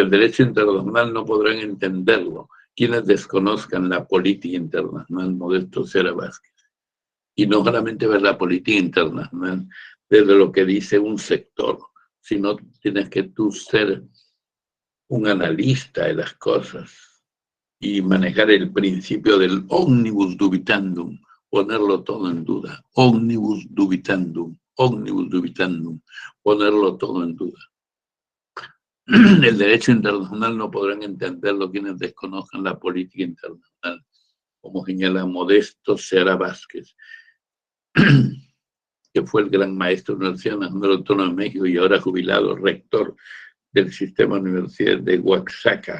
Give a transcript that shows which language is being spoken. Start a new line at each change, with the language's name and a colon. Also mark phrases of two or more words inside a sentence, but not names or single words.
Spanish: El derecho internacional no podrán entenderlo quienes desconozcan la política internacional. Modesto Cera Vázquez. Y no solamente ver la política internacional desde lo que dice un sector, sino tienes que tú ser un analista de las cosas y manejar el principio del
Latin: omnibus dubitandum,
Spanish: ponerlo todo en duda.
Latin: Omnibus dubitandum,
Spanish: ponerlo todo en duda. El derecho internacional no podrán entenderlo quienes desconozcan la política internacional, como señala Modesto Cera Vázquez, que fue el gran maestro de la Universidad Nacional Autónoma de México y ahora jubilado, rector del sistema de universidades de Oaxaca.